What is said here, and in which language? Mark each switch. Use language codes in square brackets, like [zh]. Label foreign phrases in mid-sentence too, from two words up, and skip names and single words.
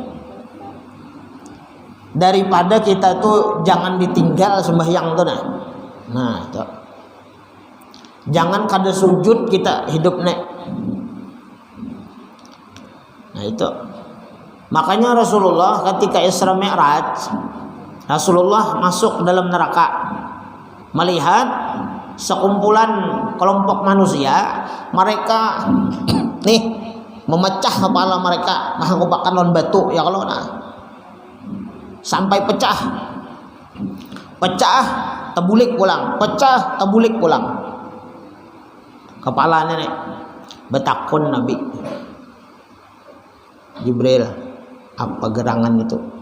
[bjn] Daripada kita tuh jangan ditinggal sembahyang tuh nah itu. Jangan kada sujud kita hidup nek. Nah itu. Makanya Rasulullah ketika Isra Mi'raj, Rasulullah masuk dalam neraka, melihat sekumpulan kelompok manusia, mereka nih memecah kepala mereka, menghangupkan lawan batu ya kalau sampai pecah, tebulik pulang, pecah, tebulik pulang. Kepala nenek betakun Nabi Jibril, apa gerangan itu?